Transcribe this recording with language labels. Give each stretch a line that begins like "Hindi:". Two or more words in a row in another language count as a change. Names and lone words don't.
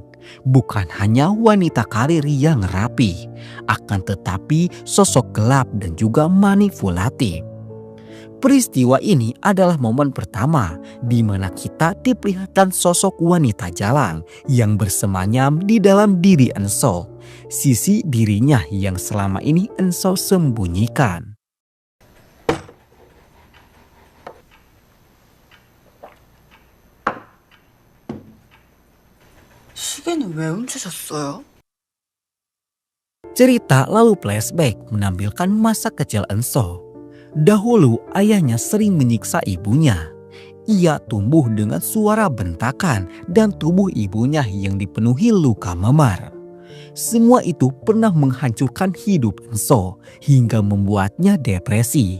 Indonesian: Bukan hanya wanita karir yang rapi, akan tetapi sosok gelap dan juga manipulatif. Peristiwa ini adalah momen pertama di mana kita diperlihatkan sosok wanita jalang yang bersemayam di dalam diri Enso, sisi dirinya yang selama ini Enso sembunyikan.
Korean: 시계는 왜 훔치셨어요?
Indonesian: Cerita lalu flashback menampilkan masa kecil Enso. Dahulu ayahnya sering menyiksa ibunya. Ia tumbuh dengan suara bentakan dan tubuh ibunya yang dipenuhi luka memar. Semua itu pernah menghancurkan hidup Enso hingga membuatnya depresi.